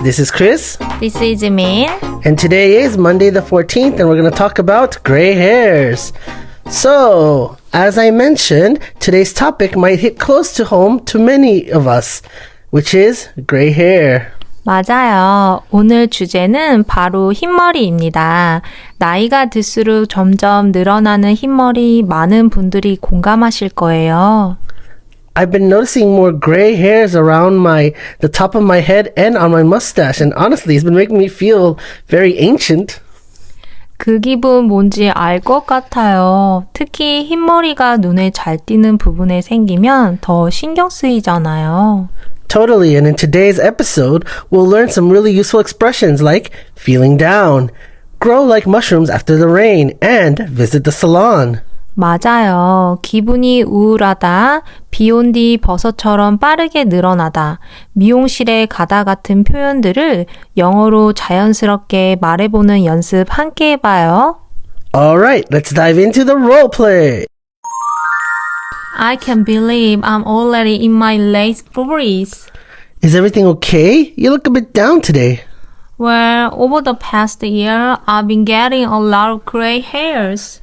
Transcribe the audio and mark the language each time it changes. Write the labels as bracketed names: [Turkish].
[English] This is Chris. This is Min. And today is Monday the 14th and we're going to talk about gray hairs. So, as I mentioned, today's topic might hit close to home to many of us, which is gray hair. [Korean] 맞아요. 오늘 주제는 바로 흰머리입니다. 나이가 들수록 점점 늘어나는 흰머리 많은 분들이 공감하실 거예요. [English] I've been noticing more gray hairs around the top of my head and on my mustache, and honestly, it's been making me feel very ancient. [Korean] 그 기분 뭔지 알 것 같아요. 특히 흰머리가 눈에 잘 띄는 부분에 생기면 더 신경 쓰이잖아요. [English] Totally, and in today's episode, we'll learn some really useful expressions like feeling down, grow like mushrooms after the rain, and visit the salon. [Korean] 맞아요. 기분이 우울하다, 비 온 뒤 버섯처럼 빠르게 늘어나다, 미용실에 가다 같은 표현들을 영어로 자연스럽게 말해보는 연습 함께 해봐요. [English] Alright, let's dive into the role play. I can't believe I'm already in my late 40s. Is everything okay? You look a bit down today. Well, over the past year, I've been getting a lot of gray hairs.